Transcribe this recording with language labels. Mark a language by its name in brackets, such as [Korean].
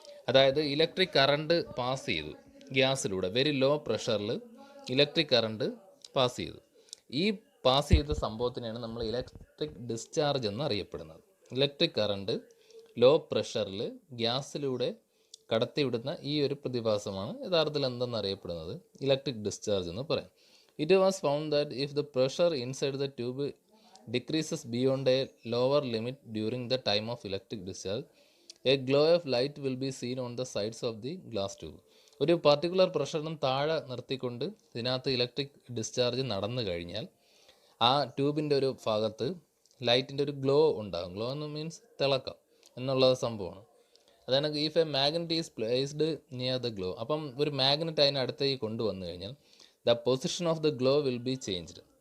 [Malayalam] അതായത് electric current pass ചെയ്തു ഗ്യാസിലൂടെ, very low പ്രഷറിൽ electric current pass ചെയ്തു. ഈ പാസ് ചെയ്ത സംഭവത്തിനെയാണ് നമ്മൾ ഇലക്ട്രിക് ഡിസ്ചാർജ് എന്ന് അറിയപ്പെടുന്നത്. ഇലക്ട്രിക് കറണ്ട് ലോ പ്രഷറിൽ ഗ്യാസിലൂടെ കടത്തിവിടുന്ന ഈ ഒരു പ്രതിഭാസമാണ് യഥാർത്ഥത്തിൽ എന്തെന്ന് അറിയപ്പെടുന്നത് ഇലക്ട്രിക് ഡിസ്ചാർജ് എന്ന് പറയാം. [English] It was found that if the pressure inside the tube decreases beyond a lower limit during the time of electric discharge, a glow of light will be seen on the sides of the glass tube. [Malayalam] ഒരു particular പ്രഷറിനും താഴെ നിർത്തിക്കൊണ്ട് ഇതിനകത്ത് electric discharge നടന്നു കഴിഞ്ഞാൽ ആ ട്യൂബിൻ്റെ ഒരു ഭാഗത്ത് ലൈറ്റിൻ്റെ ഒരു ഗ്ലോ ഉണ്ടാകും. ഗ്ലോ എന്ന് മീൻസ് തിളക്കം എന്നുള്ള സംഭവമാണ്. അതാണ് [English] If a magnet is placed near the glow. [Malayalam] അപ്പം ഒരു മാഗ്നറ്റ് അതിനടുത്തേക്ക് കൊണ്ടുവന്നു കഴിഞ്ഞാൽ [English] The position of the glow will be changed.